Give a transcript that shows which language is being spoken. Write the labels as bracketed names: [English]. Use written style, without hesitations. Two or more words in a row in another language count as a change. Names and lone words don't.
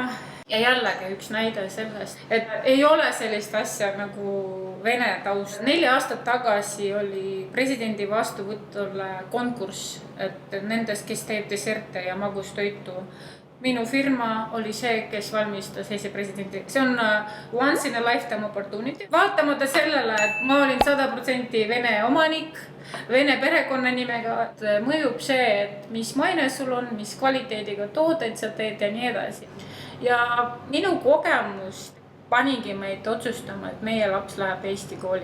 [Estonian] Ja jällegi üks näide sellest, et ei ole sellist asja nagu vene taust. 4 aastat tagasi oli presidendi vastuvõtule konkurss, et nendest, kes teeb deserte ja magustoitu. Minu firma oli see, kes valmistas Eesti presidendi. See on [English] once in a lifetime opportunity. [Estonian] Vaatamata sellele, et ma olin 100% vene omanik, vene perekonnanimega, mõjub see, et mis maine sul on, mis kvaliteediga toodeid sa teed ja nii edasi. Ja minu kogemus panigi meid otsustama, et meie laps läheb Eesti kooli.